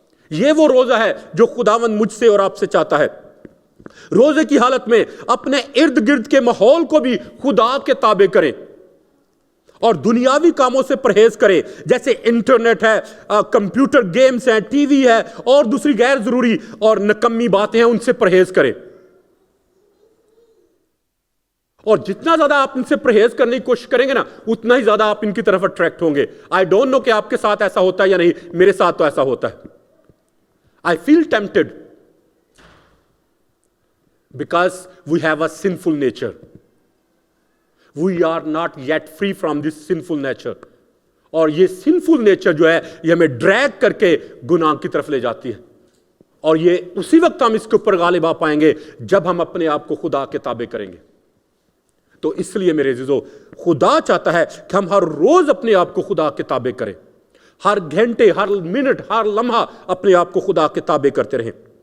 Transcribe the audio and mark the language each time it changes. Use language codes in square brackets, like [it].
[ur] یہ وہ روزہ ہے جو خداوند مجھ سے اور آپ سے چاہتا ہے. روزے کی حالت میں اپنے ارد گرد کے ماحول کو بھی خدا کے تابع کریں, اور دنیاوی کاموں سے پرہیز کریں, جیسے انٹرنیٹ ہے, کمپیوٹر گیمز ہیں, ٹی وی ہے, اور دوسری غیر ضروری اور نکمی باتیں ہیں, ان سے پرہیز کریں. اور جتنا زیادہ آپ ان سے پرہیز کرنے کی کوشش کریں گے نا, اتنا ہی زیادہ آپ ان کی طرف اٹریکٹ ہوں گے. [en] I don't know [ur] کہ آپ کے ساتھ ایسا ہوتا ہے یا نہیں, میرے ساتھ تو ایسا ہوتا ہے. [en] I feel tempted because we have a sinful nature. We are not yet free from this sinful nature. [ur] اور یہ sinful nature جو ہے یہ ہمیں ڈریگ کر کے گناہ کی طرف لے جاتی ہے, اور یہ اسی وقت ہم اس کے اوپر غالب آ پائیں گے جب ہم اپنے آپ کو خدا کے تابع کریں گے. تو اس لیے میرے عزیزو, خدا چاہتا ہے کہ ہم ہر روز اپنے آپ کو خدا کے تابع کریں, ہر گھنٹے, ہر منٹ, ہر لمحہ اپنے آپ کو خدا کے تابع کرتے رہیں.